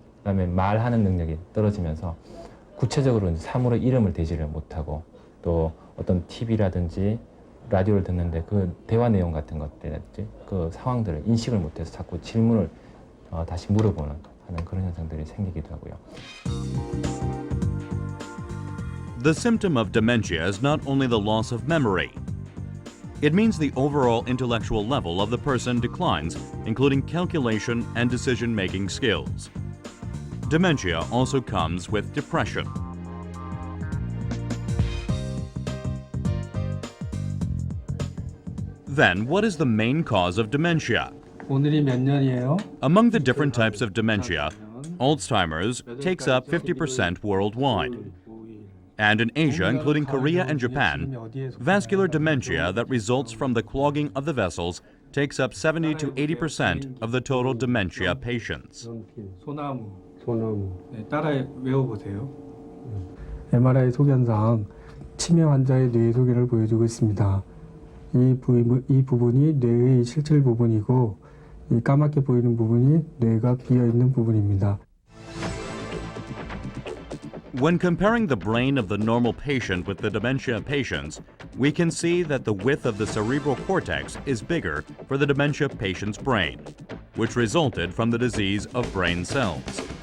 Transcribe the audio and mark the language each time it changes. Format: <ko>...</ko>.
<ko>그다음에 말하는 능력이 떨어지면서 구체적으로 사물의 이름을 대지를 못하고 또 어떤 TV라든지 라디오를 듣는데 그 대화 내용 같은 것들이라든지 그 상황들을 인식을 못해서 자꾸 질문을 다시 물어보는 하는 그런 현상들이 생기기도 하고요.</ko> <en>The symptom of dementia is not only the loss of memory. It means the overall intellectual level of the person declines, including calculation and decision-making skills. Dementia also comes with depression. Then, what is the main cause of dementia?</en> <ko>오늘이 몇 년이에요?</ko> <en>Among the different types of dementia, Alzheimer's takes up 50% worldwide. And in Asia, including Korea and Japan, vascular dementia that results from the clogging of the vessels takes up 70 to 80% of the total dementia patients.</en> <ko>소나무. 네, 따라 외워보세요. MRI 소견상 치매 환자의 뇌 소견을 보여주고 있습니다. 이 부분이 뇌의 실질 부분이고 이 까맣게 보이는 부분이 뇌가 비어있는 부분입니다.</ko> <en>When comparing the brain of the normal patient with the dementia patients, we can see that the width of the cerebral cortex is bigger for the dementia patient's brain, which resulted from the disease of brain cells.</en>